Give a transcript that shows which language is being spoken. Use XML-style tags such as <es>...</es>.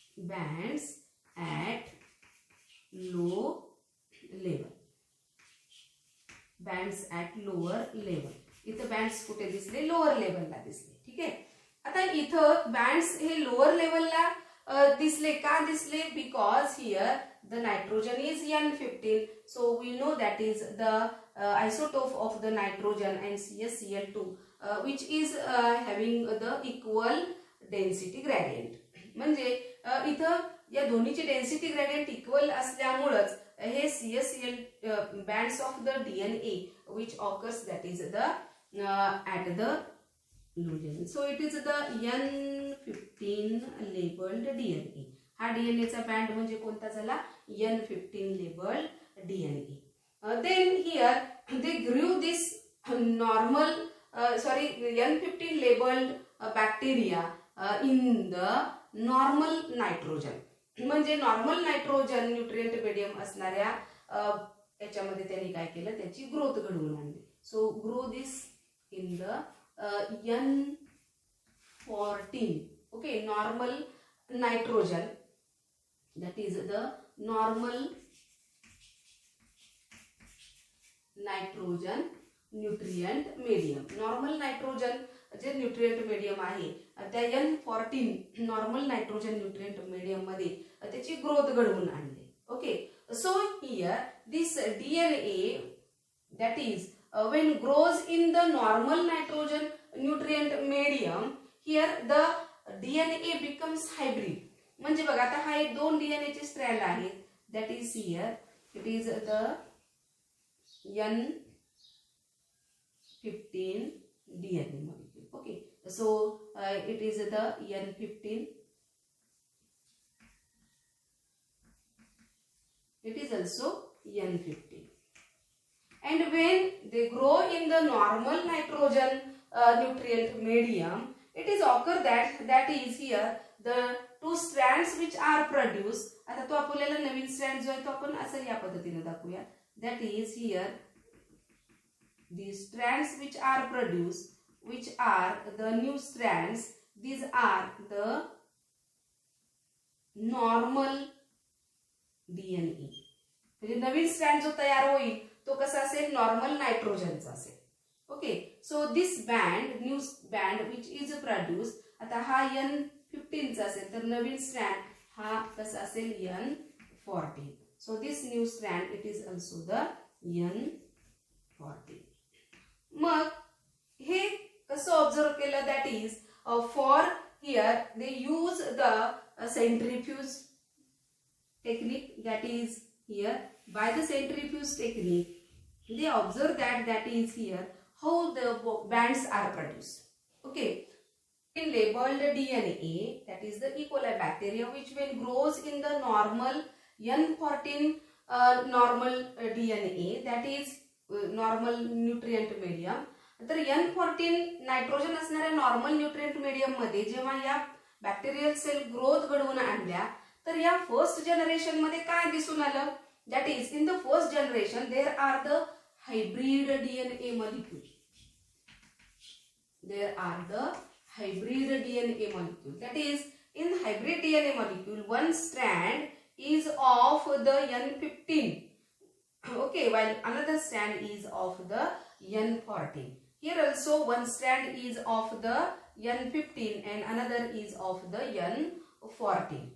<en>bands at low level. bands at lower level.</en> <mr>इथं bands कुठे दिसले, लोअर लेवलला दिसले. ठीक आहे, आता इथं बँड्स हे लोअर लेवलला दिसले. का दिसले,</mr> <en>Because here the nitrogen is N15. So we know that is the isotope of the nitrogen and CaCl2 which is having the equal density gradient.</en> <mr>म्हणजे इथं या दोन्हीची</mr> <en>density gradient equal</en> <mr>असल्यामुळेच हे</mr> <en>CaCl bands of the DNA which occurs that is the at the low level. So it is the N15 labeled DNA.</en> <mr>हा DNA चा band म्हणजे कोणता झाला,</mr> <en>N15 labeled DNA. Then here they grew this normal N15 labeled bacteria in the normal nitrogen.</en> <mr>म्हणजे normal nitrogen nutrient medium असणाऱ्या याच्यामध्ये त्यांनी काय केलं, त्याची ग्रोथ घडवून आणली.</mr> <en>So grow this in the N14. Okay, normal nitrogen, that is the normal nitrogen nutrient medium. Normal nitrogen</en> <mr>जे न्यूट्रिएंट मीडियम आहे त्या N14 normal nitrogen nutrient medium मध्ये त्याची ग्रोथ घडवून आणली.</mr> <en>Okay, so here this DNA that is when grows in the normal nitrogen nutrient medium, here the DNA becomes hybrid.</en> <mr>म्हणजे बघा आता हा एक दोन DNA चे स्ट्रँड आहेत.</mr> <en>That is here it is the N15 DNA molecule. Okay, so it is the N15. It is also N15. And when they grow in the normal nitrogen nutrient medium, it is occur that is here the two strands which are produced.</en> <mr>आता तो आपल्याला नवीन strand जो आहे तो आपण असं या पद्धतीने दाखवूया.</mr> <en>That is here the strands which are produced, which are the new strands. These are the normal DNA.</en> <mr>म्हणजे नवीन स्ट्रँड जो तयार होईल तो कसा असेल, नॉर्मल नायट्रोजनचा असेल.</mr> <en>okay, so this band new band which is produce,</en> <mr>आता हा N15 चा असेल तर नवीन स्ट्रँड हा कसा असेल N14.</mr> <en>So this new strand it is also the N14.</en> <mr>मग हे कसं ऑब्झर्व केलं,</mr> <en>That is for here they use the centrifuge technique. That is here by the centrifuge technique they observe that is here how the bands are produced. Okay, in labeled DNA, that is the E. coli bacteria, which when grows in the normal N14 normal DNA, that is normal nutrient medium.</en> <mr>तर N14 nitrogen असणाऱ्या normal nutrient medium मध्ये जेव्हा या bacterial sale growth घडवून आणल्या तर या first generation मध्ये काय दिसून आलं,</mr> <en>That is in the first generation there are the hybrid DNA molecule. There are the hybrid DNA molecule. That is, in hybrid DNA molecule, one strand is of the N15. Okay, while another strand is of the N14. Here also one strand is of the N15 and another is of the N14.</en>